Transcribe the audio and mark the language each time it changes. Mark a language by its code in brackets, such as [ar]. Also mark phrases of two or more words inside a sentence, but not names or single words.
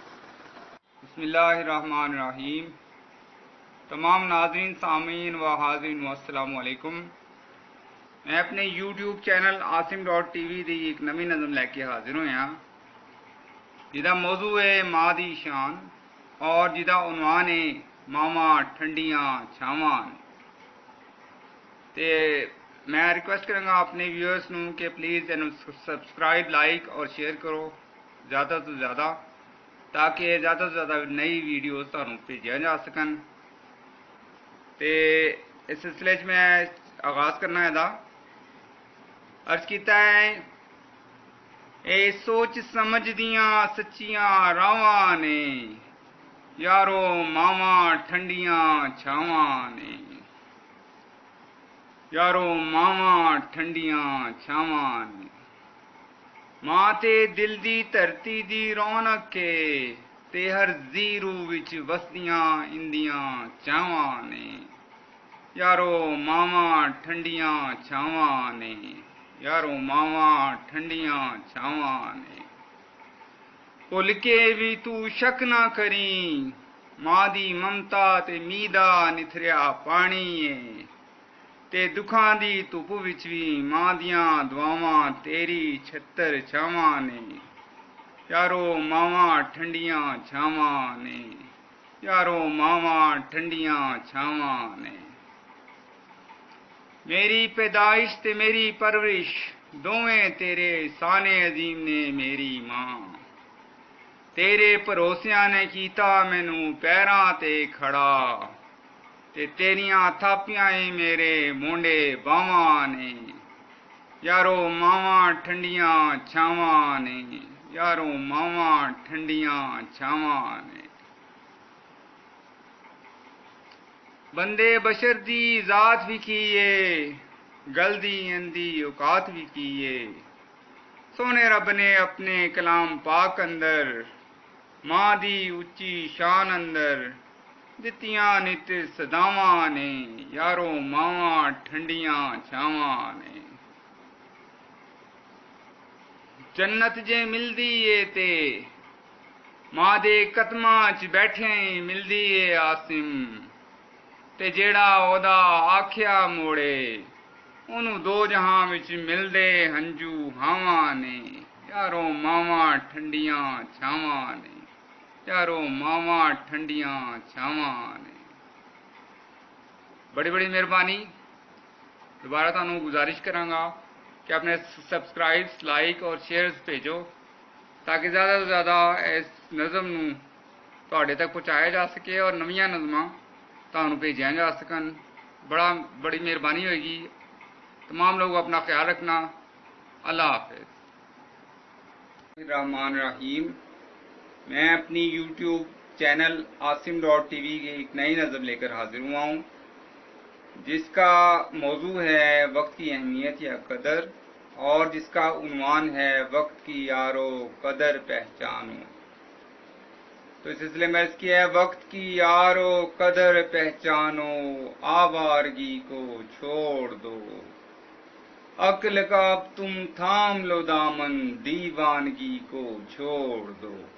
[ar] بسم اللہ الرحمن الرحیم۔ [ur] تمام ناظرین، سامعین و حاضرین [ar] السلام علیکم۔ [pa] میں اپنے یوٹیوب چینل عاصم.tv دی ایک نویں نظم لے کے حاضر ہویا، جہاں موضوع ہے ماں دی شان، اور جہاں عنوان ہے ماواں ٹھنڈیاں چھاواں۔ تے میں ریکویسٹ کروں گا اپنے ویورز نوں کہ [en] please subscribe, [pa] لائک اور شیئر کرو زیادہ تو زیادہ، تاکہ زیادہ سے زیادہ نئی ویڈیوز تمہیں بھیجیا جا سکن۔ تے اس سلسلے میں آغاز کرنا ہے عرض کیتا ہے، اے سوچ سمجھ دیاں سچیاں راواں نے، یارو ماواں ٹھنڈیاں چھاواں نے، یارو ماواں ٹھنڈیاں چھاواں نے، ماں تے دل دی دھرتی دی رونق ہے، تے ہر زیرو وچ وسدیاں اندیاں چاواں نے یارو ماواں ٹھنڈیاں چھاواں نے یارو ماواں ٹھنڈیاں چھاواں نے بھل کے بھی تو شک نہ کریں ماں دی ممتا تے میدا نتھریا پانی ہے تے دکھاں دی دھپ وچ بھی ماں دیاں دعاواں تیری چھتر چھاواں نے یارو ماواں ٹھنڈیاں چھاواں نے یارو ماواں ٹھنڈیاں چھاواں نے میری پیدائش تے میری پرورش دوویں تیرے سانے عظیم نے میری ماں تیرے بھروسیاں نے کیتا مینوں پیراں تے کھڑا تے تیریاں تھاپیاں ہی میرے مونڈے باواں نے یارو ماواں ٹھنڈیاں چھاواں نے یارو ماواں ٹھنڈیاں چھاواں نے بندے بشر دی ذات بھی کیے گل دی اندی اوقات بھی کیے سونے رب نے اپنے کلام پاک اندر ماں دی اچھی شان اندر دتیاں نت صداواں نے یارو ماواں ٹھنڈیاں چھاواں نے جنت جے ملدی اے تے ماں دے قدماں چ بیٹھے ملدی اے آسم تے جیڑا اودا آکھیا موڑے انہوں دو جہاں وچ ملدے ہنجو ہاواں نے یارو ماواں ٹھنڈیاں چھاواں نے یارو ماواں ٹھنڈیاں چھاواں نے بڑی بڑی مہربانی دوبارہ تانوں گزارش کراں گا کہ اپنے [en] subscribes like [pa] اور شیئرز بھیجو تاکہ زیادہ تو زیادہ اس نظم نوں تہاڈے تک پہنچایا جا سکے اور نویاں نظماں تانوں بھیجیاں جا سکن بڑی مہربانی ہوئے گی تمام لوگ اپنا خیال رکھنا اللہ حافظ [ar] الرحمن الرحیم [ur] میں اپنی یوٹیوب چینل asim.tv کی ایک نئی نظم لے کر حاضر ہوا ہوں جس کا موضوع ہے وقت کی اہمیت یا قدر اور جس کا عنوان ہے وقت کی یارو قدر پہچانو تو اس سلسلے میں عرض کیا ہے وقت کی یارو قدر پہچانو آوارگی کو چھوڑ دو عقل کا اب تم تھام لو دامن دیوانگی کو چھوڑ دو